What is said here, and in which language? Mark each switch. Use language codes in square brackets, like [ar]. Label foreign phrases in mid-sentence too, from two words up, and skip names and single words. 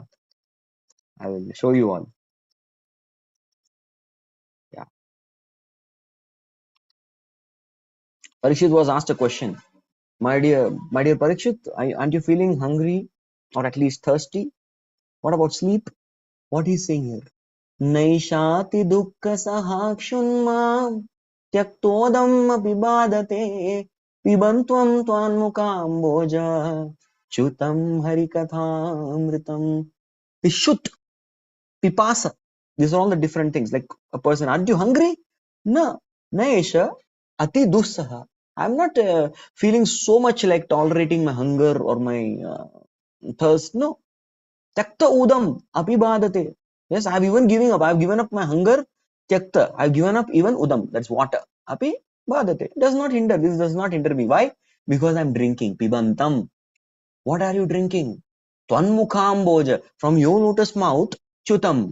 [en] I will show you all. Yeah. Parikshit was asked a question. My dear Parikshit, aren't you feeling hungry or at least thirsty? What about sleep? What he's saying here? [sa] Naishati dukkha sahakshunma tyaktodam apibadate pibantvam tvanmukam chutam harikathamritam. [en] The shut, pipasa, these are all the different things. Like a person, aren't you hungry? [sa] No. Naisha ati dussaha. [en] I'm not feeling so much like tolerating my hunger or my thirst. No. [sa] Tyakta udam apibadate. [en] Yes, I've even given up. I've given up my hunger. Tyakta. I've given up even udam. That's water. Apibadate. Does not hinder. This does not hinder me. Why? Because I'm drinking. Pibantam. What are you drinking? [sa] Tvanmukhamboja. [en] From your lotus mouth, chutam.